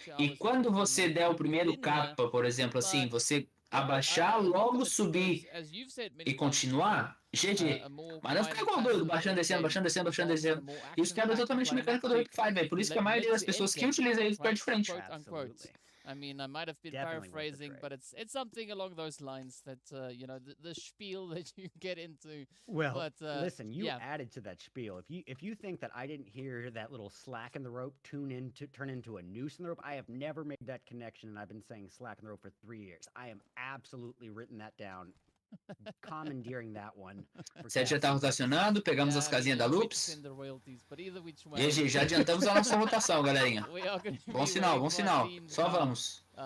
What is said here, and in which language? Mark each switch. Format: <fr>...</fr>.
<pt>E quando você der o primeiro capa, por exemplo, assim, você abaixar, logo subir e continuar, GG. Mas não ficar igual doido, baixando, descendo, baixando, descendo, baixando, descendo. Isso quebra totalmente a mecânica do hipfire, velho. Por isso que a maioria das pessoas que utilizam isso perde frente.</pt> <en>I mean, I might have been paraphrasing, but it's something along those lines that, you know, the spiel that you get into. Well, but, listen, you added to that spiel. If you think that I didn't hear that little slack in the rope turn into a noose in the rope, I have never made that connection, and I've been saying slack in the rope for 3 years. I am absolutely written that down. Commandeering that one.</en> <pt>7 já tá rotacionando, pegamos as casinhas da Loops. GG, já adiantamos a nossa rotação, galerinha. Bom sinal, bom sinal. Só vamos.</pt>